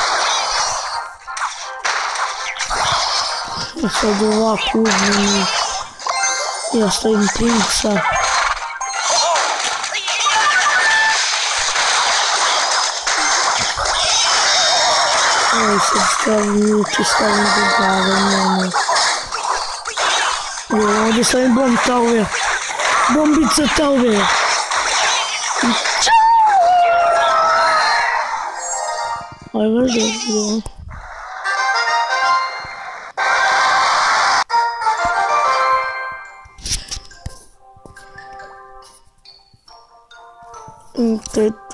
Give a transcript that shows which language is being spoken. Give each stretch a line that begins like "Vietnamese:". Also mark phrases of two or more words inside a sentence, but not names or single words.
Bosnian: I sad ovako uzmem i ja stavim princa. Ovo sad stavim uči, stavim do glave mene. I ovdje stavim
English: bomb tower.
Bosnian: Bombica tower. Ovo je baš dobro. To je to.